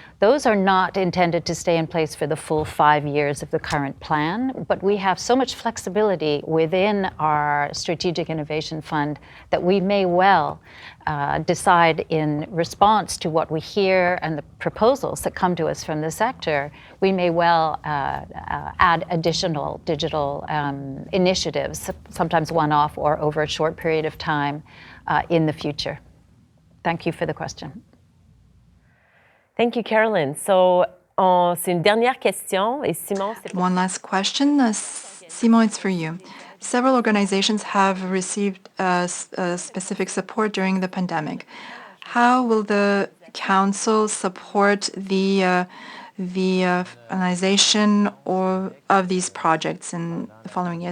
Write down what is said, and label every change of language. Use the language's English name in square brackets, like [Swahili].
[English] Those are not intended to stay in place for the full 5 years of the current plan, but we have so much flexibility within our Strategic Innovation Fund that we may well decide, in response to what we hear and the proposals that come to us from the sector, we may well add additional digital initiatives, sometimes one-off or over a short period of time in the future. Thank you for the question. Thank you, Carolyn. [French] So, c'est une dernière question, et Simon, c'est pour... [English] One last question. Simon, it's for you. Several organizations have received specific support during the pandemic. How will the Council support the finalization of these projects in the following year?